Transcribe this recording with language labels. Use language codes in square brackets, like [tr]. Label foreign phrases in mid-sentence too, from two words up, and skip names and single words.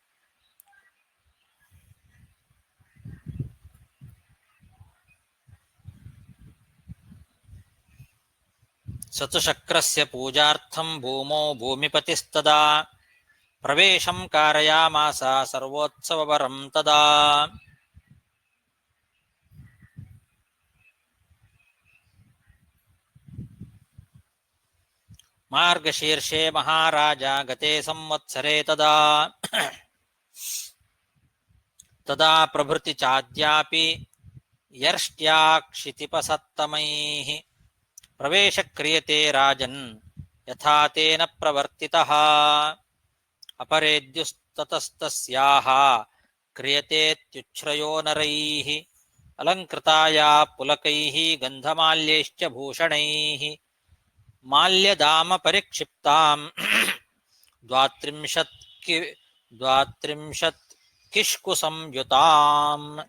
[sa] ಸತುಶಕ್ರಸ್ಯ ಪೂಜಾರ್ಥಂ ಭೂಮೋ ಭೂಮಿಪತಿಸ್ತದಾ ಪ್ರವೇಶಂ ಕಾರಯಾಮಾಸ ಸರ್ವೋತ್ಸವವರಂ ತದಾ. ಮಾರ್ಗಶೀರ್ಷೆ ಮಹಾರಾಜ ಗತೆ ಸಂವತ್ಸರೆ ತದಾ ತದಾ ಪ್ರಭೃತಿ ಚಾದ್ಯಾಪಿ ಯರ್ಷ್ಟ್ಯಾ ಕ್ಷಿತಿಪಸತ್ತಮೈಃ ಪ್ರವೇಶ ಕ್ರಿಯತೆ ರಾಜನ್ ಯಥಾ ತೇನ ಪ್ರವರ್ತಿತಃ ಅಪರೇದ್ಯುಸ್ತತಸ್ತಸ್ಯಾಹ ಕ್ರಿಯತೆತ್ಯುಚ್ಛ್ರಯೋ ನರೈಃ ಅಲಂಕೃತಾಯಾ ಪುಲಕೈಃ ಗಂಧಮಾಲ್ಯೈಶ್ಚ ಭೂಷಣೈಃ ಮಾಲ್ಯದಾಮ ಪರಿಕ್ಷಿಪ್ತಾಂ ದ್ವಾತ್ರಿಂಶತ್ ಕಿಷ್ಕು ಸಂಯುತಾಂ.